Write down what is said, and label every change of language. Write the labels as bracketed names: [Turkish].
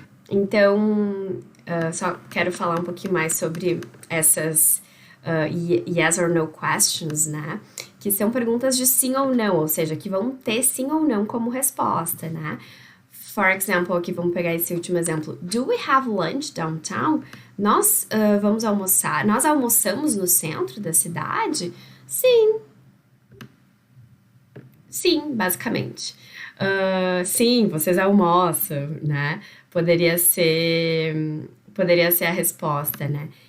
[Portuguese] Então, só quero falar um pouquinho mais sobre essas [English] yes or no questions, [Portuguese] né? Que são perguntas de sim ou não, ou seja, que vão ter sim ou não como resposta, né? [English] For example, [Portuguese] aqui vamos pegar esse último exemplo. [English] Do we have lunch downtown? [Portuguese] Nós vamos almoçar. Nós almoçamos no centro da cidade? Sim. Sim, basicamente. Sim, vocês almoçam, né? Poderia ser a resposta, né?